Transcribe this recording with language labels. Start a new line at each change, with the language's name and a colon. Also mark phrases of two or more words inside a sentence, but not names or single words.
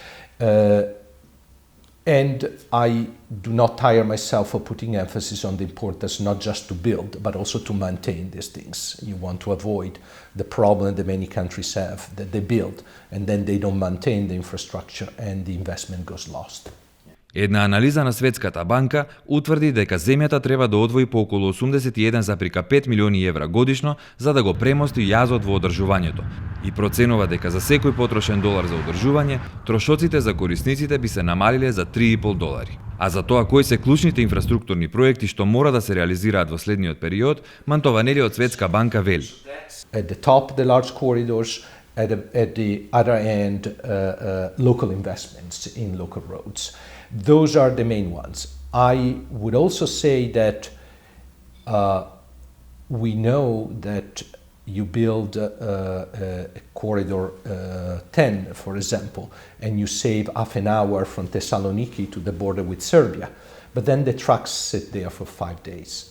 English: And I do not tire myself of putting emphasis on the importance not just to build, but also to maintain these things. You want to avoid the problem that many countries have, that they build and then they don't maintain the infrastructure and the investment goes lost.
Macedonian: Една анализа на Светската банка утврди дека земјата треба да одвои по околу 81,5 милиони евра годишно за да го премости јазот во одржувањето и проценува дека за секој потрошен долар за одржување, трошоците за корисниците би се намалиле за $3,5. А за тоа кои се клучните инфраструктурни проекти што мора да се реализираат во следниот период, Мантованели од Светска банка вели.
English: At the top, the large corridors, at the other end, local investments in local roads. Those are the main ones. I would also say that we know that you build a corridor 10, for example, and you save half an hour from Thessaloniki to the border with Serbia, but then the trucks sit there for 5 days.